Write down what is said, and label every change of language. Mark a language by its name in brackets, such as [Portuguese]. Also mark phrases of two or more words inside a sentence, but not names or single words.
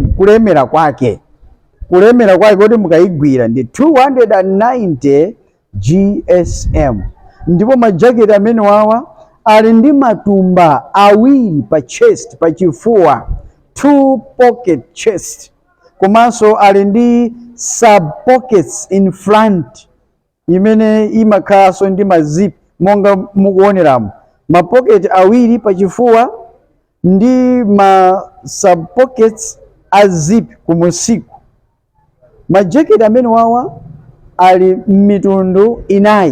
[Nyanja] Kulemera kwake kuti mukayigwira ndi 290 GSM. Ndipo ma jacket amene wawa ali ndi matumba awiri pa chest, pa chifuwa, 2 [English] pocket chest. [Nyanja] Komanso ali ndi [English] sub pockets in front [Nyanja] imene imakhalanso ndi ma zip monga mukuoneramo, ma pocket awiri pa chifuwa ndi ma [English] sub pockets [Nyanja] a zip kumusiku. Ma jacket amene wawa ali mitundu inayi.